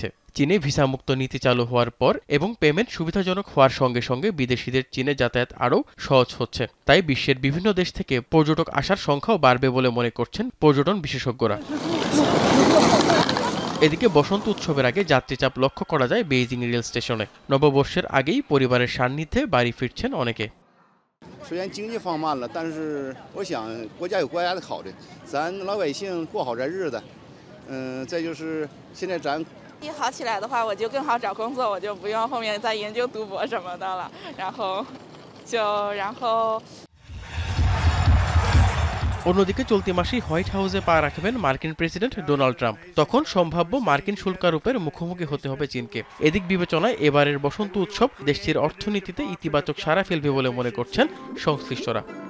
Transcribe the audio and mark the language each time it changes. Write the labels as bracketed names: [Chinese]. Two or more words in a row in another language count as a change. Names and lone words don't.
[Bangla] চীনে ভিসামুক্ত নীতি চালু হওয়ার পর এবং পেমেন্ট সুবিধাজনক হওয়ার সঙ্গে সঙ্গে বিদেশিদের চীনে যাতায়াত আরও সহজ হচ্ছে। তাই বিশ্বের বিভিন্ন দেশ থেকে পর্যটক আসার সংখ্যাও বাড়বে বলে মনে করছেন পর্যটন বিশেষজ্ঞরা। এদিকে বসন্ত উৎসবের আগে যাত্রীচাপ লক্ষ্য করা যায় বেইজিং রেল স্টেশনে। নববর্ষের আগেই পরিবারের সান্নিধ্যে বাড়ি ফিরছেন অনেকে। [Chinese] 虽然经济放慢了，但是我想国家有国家的好的，咱老百姓过好咱日子。再就是现在咱一好起来的话，我就更好找工作，我就不用后面再研究读博什么的了。然后。 [Bangla] অন্যদিকে চলতি মাসেই হোয়াইট হাউসে পা রাখবেন মার্কিন প্রেসিডেন্ট ডোনাল্ড ট্রাম্প। তখন সম্ভাব্য মার্কিন শুল্কারোপের মুখোমুখি হতে হবে চীনকে। এদিক বিবেচনায় এবারের বসন্ত উৎসব দেশটির অর্থনীতিতে ইতিবাচক সাড়া ফেলবে বলে মনে করছেন সংশ্লিষ্টরা।